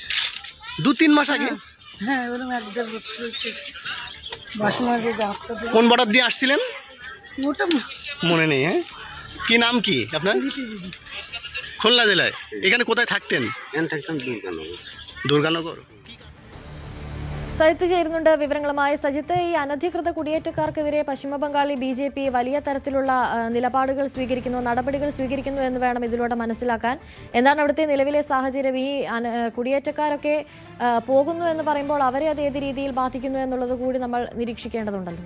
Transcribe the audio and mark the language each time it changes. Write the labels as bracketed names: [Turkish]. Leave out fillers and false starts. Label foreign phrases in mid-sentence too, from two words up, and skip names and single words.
[Bangla] 2-3 মাস আগে? হ্যাঁ, ওরকম 1-1.5 বছর হয়েছে। বাসন মাজা কোন বর্ডার দিয়ে আসছিলেন? ওটা মনে নেই। হ্যাঁ, কি নাম কি আপনার? খুলনা জেলায়। এখানে কোথায় থাকতেন? থাকতাম দুর্গানগর। [Malayalam] സജിത്ത് ചേരുന്നുണ്ട് വിവരങ്ങളുമായി. സജിത്ത്, ഈ അനധികൃത കുടിയേറ്റക്കാർക്കെതിരെ പശ്ചിമ ബംഗാളിൽ BJP വലിയ തരത്തിലുള്ള നിലപാടുകൾ സ്വീകരിക്കുന്നു, നടപടികൾ സ്വീകരിക്കുന്നു എന്ന് വേണം ഇതിലൂടെ മനസ്സിലാക്കാൻ. എന്താണ് അവിടുത്തെ നിലവിലെ സാഹചര്യം? ഈ കുടിയേറ്റക്കാരൊക്കെ പോകുന്നു എന്ന് പറയുമ്പോൾ അവരെ അത് ഏത് രീതിയിൽ ബാധിക്കുന്നു എന്നുള്ളത് കൂടി നമ്മൾ നിരീക്ഷിക്കേണ്ടതുണ്ടല്ലോ.